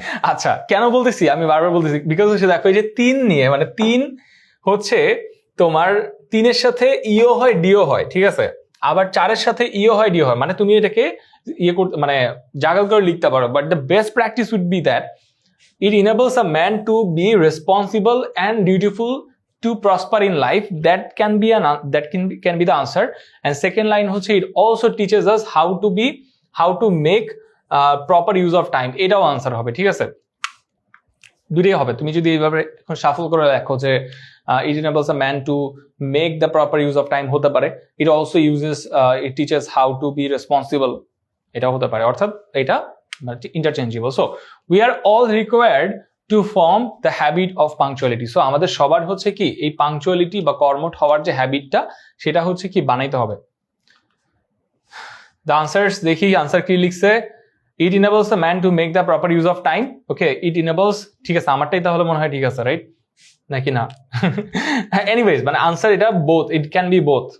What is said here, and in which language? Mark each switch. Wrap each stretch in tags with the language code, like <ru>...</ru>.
<bn>আচ্ছা, কেন বলতেছি আমি বারবার বলতেছি, বিকজ হচ্ছে দেখো এই যে 3 নিয়ে, মানে 3 হচ্ছে তোমার 3-এর সাথে ইও হয় ডিও হয়, ঠিক আছে, আবার 4-এর সাথে ইও হয় ডিও হয়, মানে তুমি এটাকে ইয়ে করতে মানে জাগাল করে লিখতে পারো,</bn> <en>But the best practice would be that it enables a man to be responsible and dutiful to prosper in life. That can be can be the answer. And second line হচ্ছে it also teaches us how to make proper use of time.</en> <bn>এটাও answer হবে, ঠিক আছে, দুটোই হবে। তুমি যদি এইভাবে এখন শাফল করে লেখো যে</bn> <en>it enables a man to make the proper use of time</en> <bn>হতে পারে,</bn> <en>it also it teaches how to be responsible,</en> <bn>এটাও হতে পারে, অর্থাৎ এটা interchangeable.</bn> <en>So we are all required to form the habit of punctuality.</en> <bn>So আমাদের সবার হচ্ছে কি এই পাংচুয়ালিটি বা কর্মঠ হওয়ার যে হ্যাবিটটা সেটা হচ্ছে কি বানাইতে হবে।</bn> <en>The answers</en> <bn>দেখি, আনসার কি লিখছে,</bn> <en>it enables the man to make the proper use of time.</en> <bn>Okay,</bn> <en>it enables,</en> <bn>ঠিক আছে, আমারটাই তাহলে মনে হয় ঠিক আছে, রাইট নাকি না? এনিওয়েজ, মানে আনসার এটা both,</bn> <en>it can be both.</en>